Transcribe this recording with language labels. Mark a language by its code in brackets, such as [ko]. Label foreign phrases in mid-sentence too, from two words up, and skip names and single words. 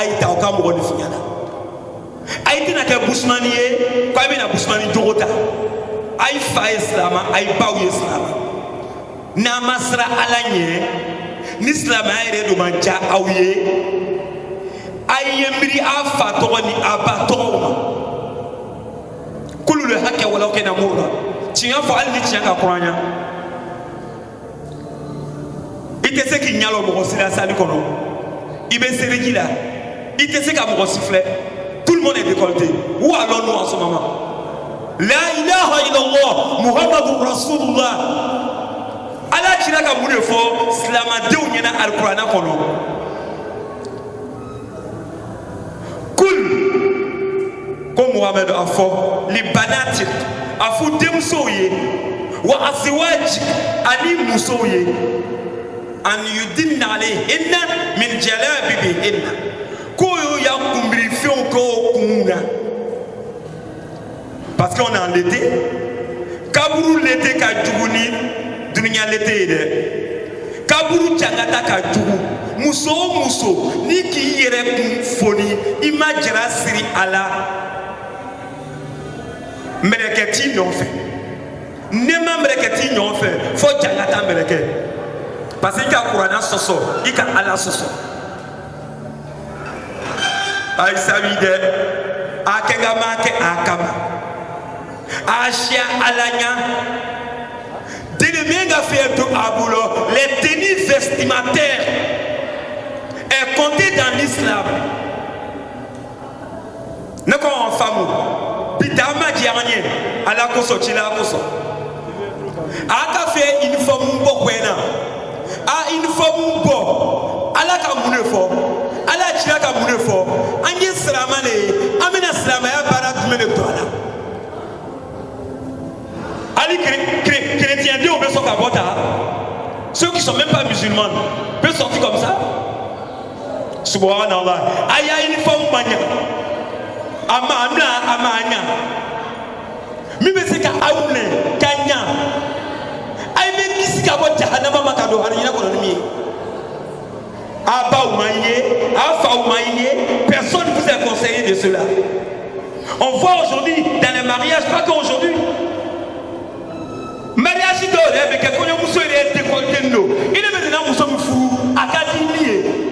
[bm] y'i ta o ka mɔgɔ nifinya na a y'i tɛna kɛ busumani ye k'a bɛna busumani jogo ta a y'i fa ye silamɛ a y'i baw ye silamɛ n'a ma siran ala ɲɛ ni silamɛya yɛrɛ de ma diya aw ye a ye miiri a fa tɔgɔ ni a ba tɔgɔw ma kulu le hakɛ walaw kɛ na m'o la tiɲɛ fɔ hali ni tiɲɛ ka kɔrɔ an ɲa i tɛ se k'i ɲalɔ mɔgɔ si la sali kɔnɔ i bɛ seliji la i tɛ se ka mɔgɔ si filɛ [fr] tout le monde est décolleté où allons-nous en ce moment [ar] لا إله إلا الله محمد رسول الله [bm] ala cira ka mun de fɔ silamɛdenw ɲɛna alikuranɛ kɔnɔ kul ko muhamadu a fɔ libanati a fɔ denmusow ye wa asiwaji ani musow ye an [ar] يدنين عليهن من جلابيبهن [bm] k'o y'o ya kunbirifɛnw k'o kun na [fr] parce qu'on est en l'été [bm] kaburu l'été ka jugu ni dunuya l'été ye dɛ kaburu jangata ka jugu muso o muso ni k'i yɛrɛ kun foni i ma jara siri a la mɛlɛkɛ t'i nɔfɛ ne ma mɛlɛkɛ t'i nɔfɛ fo jangata mɛlɛkɛ [fr] parce que [bm] i ka kuranna sɔsɔ i ka ala sɔsɔ ayi sabi dɛ a kɛ ka ma kɛ a kama a siya ala ɲa délai ka fɛ to a bolo [fr] les tenues vestimentaires est compté dans l'islam [bm] ne ko an faamu bi taa ma diya an ye ala kosɔn cila kosɔn a ka fɛ uniforme bɔ koyi na a uniforme bɔ ala ka mun de fɔ ala cira ka mun de fɔ an ye silamɛ de ye an bɛna silamɛya baara jumɛn de to a la hali chrétiendenw bɛ sɔn ka bɔ ta [fr] ceux qui sont même pas musulmans peuvent sortir comme ça [bm] subhanallah a y'a uniforme ma ɲa a ma ɲa min bɛ se ka aw minɛ ka ɲa a ye bɛ kisi ka bɔ jahanama ma ka don harijinɛ kɔnɔ ni min ye a baw ma ye a faw ma ye [fr] personne ne vous a conseillé de cela on voit aujourd'hui dans les mariages pas qu'aujourd'hui [bm] mariage dɔw yɛrɛ bɛ kɛ kɔɲɔmuso yɛrɛ décolleté don i ne bɛ nana muso min furu a ka di min ye